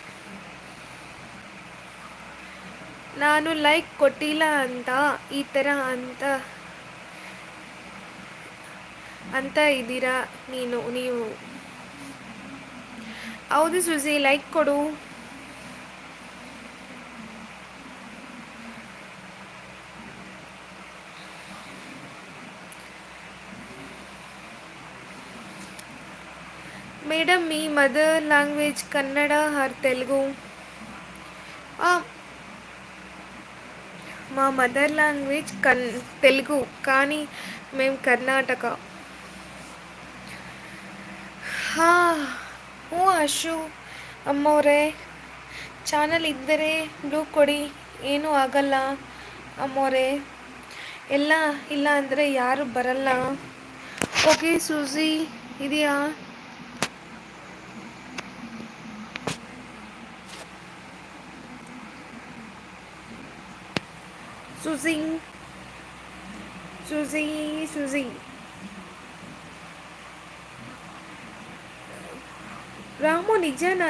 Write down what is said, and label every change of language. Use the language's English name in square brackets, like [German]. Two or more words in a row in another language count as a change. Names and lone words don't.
[Kannada] ನಾನು ಲೈಕ್ ಕೊಟ್ಟಿಲ್ಲ ಅಂತ ಈ ಥರ ಅಂತ ಇದ್ದೀರಾ ನೀವು. ಹೌದು ಸುಜಿ, ಲೈಕ್ ಕೊಡು. [Telugu] మేడం మీ [English] mother language [Telugu] కన్నడ ఆర్ తెలుగు? మా [English] mother language [Telugu] తెలుగు, కానీ మేము కర్ణాటక. [Kannada] ಹ್ಞೂ ಅಶು ಅಮ್ಮವ್ರೆ, ಚಾನಲ್ ಇದ್ದರೆ ಬ್ಲೂ ಕೊಡಿ, ಏನೂ ಆಗಲ್ಲ ಅಮ್ಮವ್ರೆ. ಇಲ್ಲ ಅಂದರೆ ಯಾರು ಬರಲ್ಲ. ಓಕೆ ಸೂಸಿ ಇದೆಯಾ? ಸೂಸಿ ರಾಮು, ನಿಜನಾ?